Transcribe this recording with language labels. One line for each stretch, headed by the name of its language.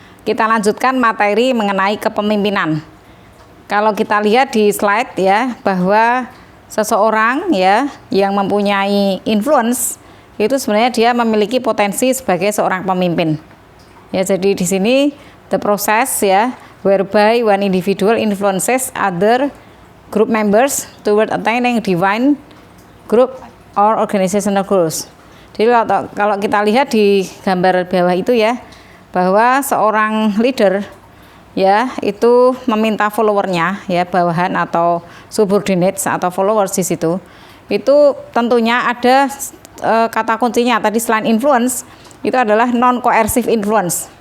Indonesian: Kita lanjutkan materi mengenai kepemimpinan. Kalau kita lihat di slide ya, bahwa seseorang ya yang mempunyai influence itu sebenarnya dia memiliki potensi sebagai seorang pemimpin. Ya, jadi di sini
English: the process ya whereby one individual influences other group members toward attaining divine group or organizational goals.
Indonesian: Jadi kalau kita lihat di gambar bawah itu ya, bahwa seorang leader ya itu meminta followernya ya, bawahan atau subordinates atau followers di situ. Itu tentunya ada kata kuncinya tadi selain influence itu adalah non coercive influence.